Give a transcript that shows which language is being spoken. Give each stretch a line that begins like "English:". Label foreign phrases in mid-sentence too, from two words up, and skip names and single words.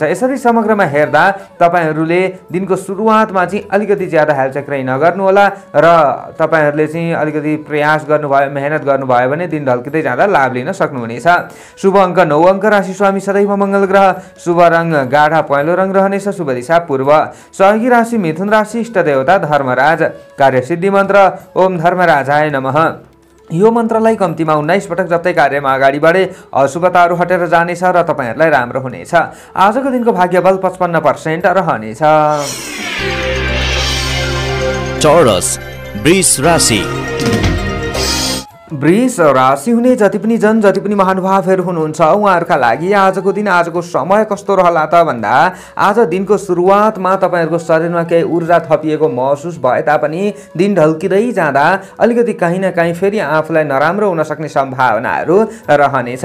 Nepali: यसरी समग्रमा हेर्दा तपाईहरुले दिनको सुरुवातमा चाहिँ अलिकति ज्यादा हेलचक्राइ नगर्नु होला र तपाईहरुले चाहिँ अलिकति प्रयास गर्नुभयो, मेहनत गर्नुभयो भने दिन ढल्किँदै जाँदा लाभ लिन सक्नुहुनेछ। शुभ अङ्क 9 अङ्क, राशि स्वामी सदैव मङ्गल ग्रह, शुभ रङ गाढा पहेँलो रङ रहनेछ, शुभ दिशा पूर्व, सहयोगी राशि मिथुन राशि, इष्ट देवता धर्मराज, कार्यसिद्धि मन्त्र
Sanskrit: ओम धर्मराजाय नमः।
Nepali: यो मन्त्रलाई कम्तीमा 19 पटक जप्दै कार्यमा अगाडि बढे अशुभताहरू हटेर जानेछ र तपाईहरुलाई राम्रो हुनेछ। आजको दिनको भाग्यबल 55% रहनेछ। टोरस वृष राशि। वृष राशि हुने जति पनि महानुभावहरू हुनुहुन्छ उहाँहरूका लागि आजको दिन, आजको समय कस्तो रहला त भन्दा आज दिनको सुरुवातमा तपाईहरुको शरीरमा केही ऊर्जा थपिएको महसुस भए तापनि दिन ढल्किँदै जाँदा अलिकति कहीँ न कहीँ फेरि आफूलाई नराम्रो हुन सक्ने सम्भावनाहरू रहनेछ।